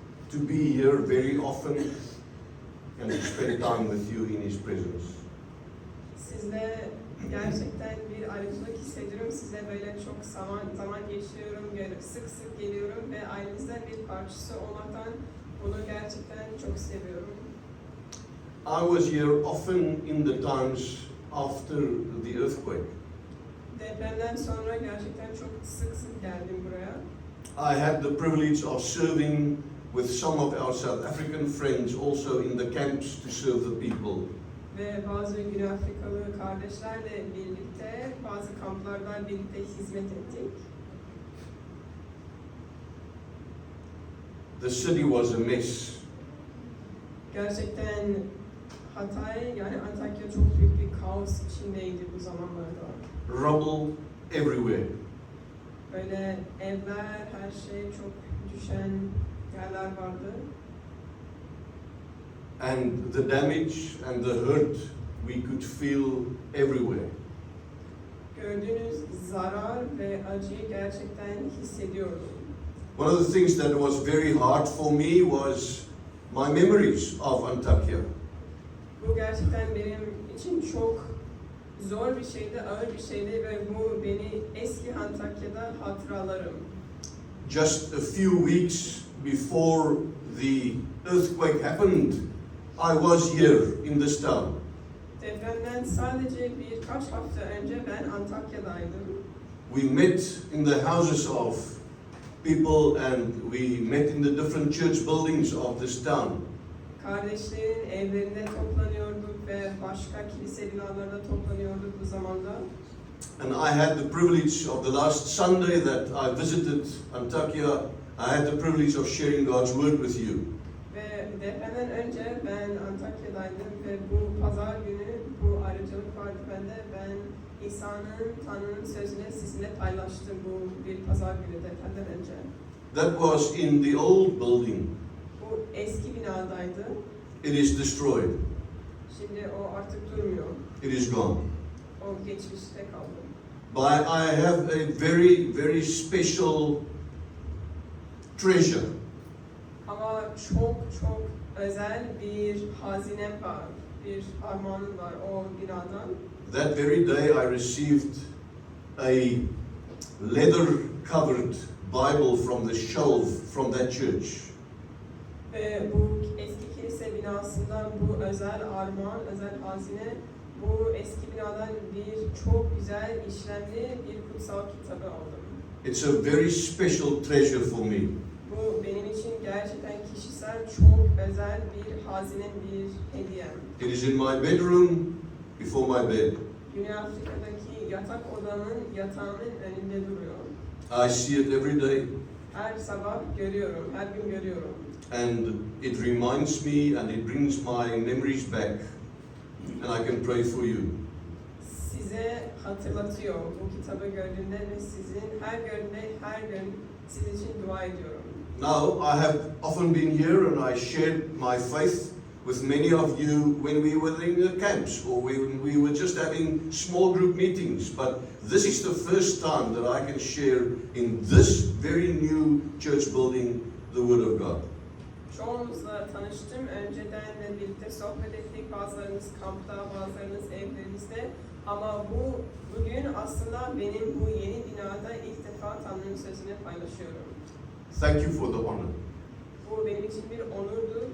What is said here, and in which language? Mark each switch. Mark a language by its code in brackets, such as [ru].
[en] to be here very often and to spend time with you in His presence. [tr] Sizle gerçekten bir ayrıcalık hissediyorum. Sizle böyle çok zaman geçiriyorum, sık sık geliyorum ve ailenizden bir parçası olmaktan bunu gerçekten çok seviyorum. [en] I was here often in the times after the earthquake. [tr] Depremden sonra gerçekten çok sık sık geldim buraya. [en] I had the privilege of serving with some of our South African friends also in the camps to serve the people. [tr] Ve bazı Güney Afrikalı kardeşlerle birlikte bazı kamplarda birlikte hizmet ettik. [en] The city was a mess. [tr] Gerçekten Hatay yani Antakya çok büyük bir kaos içindeydi bu zamanlarda. [en] Rubble everywhere. [tr] Böyle evler, her şey çok düşen yerler vardı. [en] And the damage and the hurt we could feel everywhere. [tr] Gördüğünüz zarar ve acıyı gerçekten hissediyordum. [en] One of the things that was very hard for me was my memories of Antakya. [tr] Bu gerçekten benim için çok zor bir şeydi, ağır bir şeydi ve bu beni eski Antakya'da hatıralarım. [en] Just a few weeks before the earthquake happened, I was here in this town. [tr] Depremden sadece birkaç hafta önce ben Antakya'daydım. [en] We met in the houses of people and we met in the different church buildings of this town. [tr] Kardeşlerin evlerinde toplanıyorduk ve başka kilise binalarında toplanıyorduk bu zamanda. [en] And I had the privilege of the last Sunday that I visited Antakya, I had the privilege of sharing God's word with you. [tr] Ve depremden önce ben Antakya'daydım ve bu pazar günü bu ayrıcalık vardı bende. Ben İsa'nın, Tanrı'nın sözünü sizinle paylaştım bu bir pazar günü depremden önce. [en] That was in the old building. [tr] Bu eski binadaydı. [en] It is destroyed. [tr] Şimdi o artık durmuyor. [en] It is gone. [tr] O geçmişte kaldı. [en] But I have a very, very special treasure. [tr] Ama çok çok özel bir hazinem var. Bir armağanım var o binadan. [en] That very day I received a leather-covered Bible from the shelf from that church. [tr] Ve bu eski kilise binasından bu özel armağan, özel hazine, bu eski binadan bir çok güzel işlemli bir kutsal kitabı aldım. [en] It's a very special treasure for me. [tr] Bu benim için gerçekten kişisel, çok özel bir hazine, bir hediyem. [en] It is in my bedroom before my bed. [tr] Güney Afrika'daki yatak odamın yatağının önünde duruyor. [en] I see it every day. [tr] Her sabah görüyorum, her gün görüyorum. [en] And it reminds me and it brings my memories back. And I can pray for you. [tr] Size hatırlatıyor bu kitabı gördüğünde ve sizin her gördüğünde her gün sizin için dua ediyorum. [en] Now, I have often been here and I shared my faith with many of you when we were in the camps or when we were just having small group meetings. But this is the first time that I can share in this very new church building the Word of God. [tr] Çoğunuzla tanıştım. Önceden de birlikte sohbet ettik. Bazılarınız kampta, bazılarınız evlerinizde. Ama bugün aslında benim bu yeni binada ilk defa Tanrı'nın sözünü paylaşıyorum. [en] Thank you for the honor. [tr] Bu benim için bir onurdu.